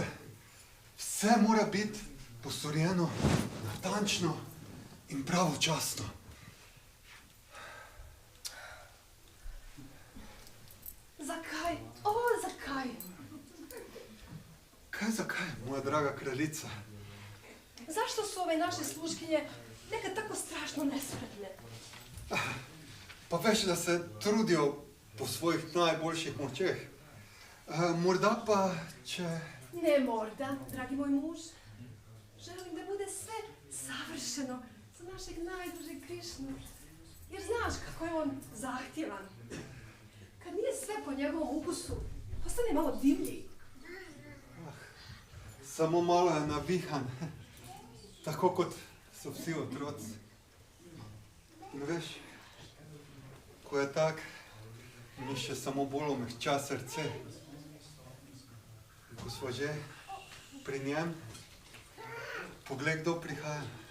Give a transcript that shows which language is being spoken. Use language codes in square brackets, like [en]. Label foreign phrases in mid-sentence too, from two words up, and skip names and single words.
[sl] Vse mora biti postorjeno, natančno in pravočasno. Zakaj? O, zakaj, moja draga kraljica? [hr] Zašto su ove naše sluškinje nekad tako strašno nespretne? [sl] Pa veš, da se trudijo po svojih najboljših močeh. Morda pa, če... Ne morda, dragi moj muž. [hr] Želim da bude sve savršeno za našeg najdužeg Krišnu. Jer znaš kako je on zahtjevan. Kad nije sve po njegovom ukusu, postane malo divlji. [sl] Samo malo je navihan, tako kot so vsi otroci. In veš, ko je tak, mi še samo bolj omehča srce. Ko smo že pri njem, poglej, kdo prihaja.